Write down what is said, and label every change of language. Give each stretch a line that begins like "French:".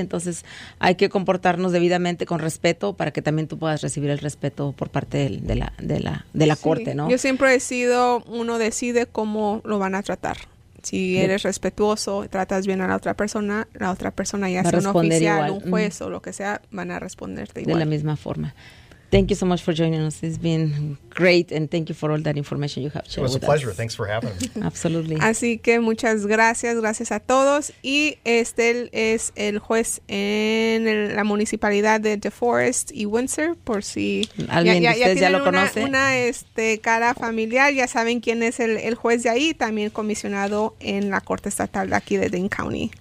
Spanish: Entonces hay que comportarnos debidamente con respeto para que también tú puedas recibir el respeto por parte de la corte, ¿no? Yo siempre he sido, uno decide cómo lo van a tratar. Si eres respetuoso, tratas bien a la otra persona ya sea un oficial, igual. Un juez o lo que sea, van a responderte igual. De la misma forma.
English: Thank you so much for joining us. It's been great, and thank you for all that information you have shared with us. It was a pleasure. Thanks for having me. Absolutely.
Spanish: Así que muchas gracias a todos. Y él es el juez en la municipalidad de DeForest y Windsor, por si alguien de ustedes ya lo conoce. Una cara familiar, ya saben quién es el juez de ahí, también comisionado en la Corte Estatal de aquí de Dane County.